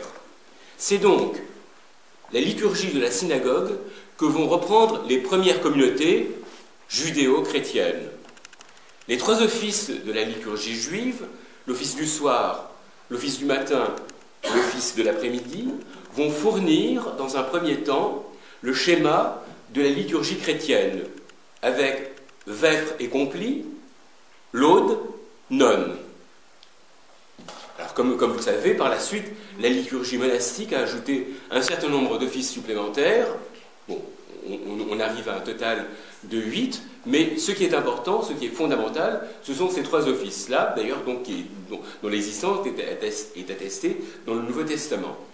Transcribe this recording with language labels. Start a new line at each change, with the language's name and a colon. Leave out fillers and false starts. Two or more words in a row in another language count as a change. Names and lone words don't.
French: C'est donc la liturgie de la synagogue que vont reprendre les premières communautés judéo-chrétiennes. Les trois offices de la liturgie juive, l'office du soir, l'office du matin, l'office de l'après-midi, vont fournir, dans un premier temps, le schéma de la liturgie chrétienne, avec vêpres et complis, laude, nonne. Alors, comme vous le savez, par la suite, la liturgie monastique a ajouté un certain nombre d'offices supplémentaires. Bon, on arrive à un total de 8, mais ce qui est important, ce qui est fondamental, ce sont ces trois offices-là, d'ailleurs, dont l'existence est attestée dans le Nouveau Testament.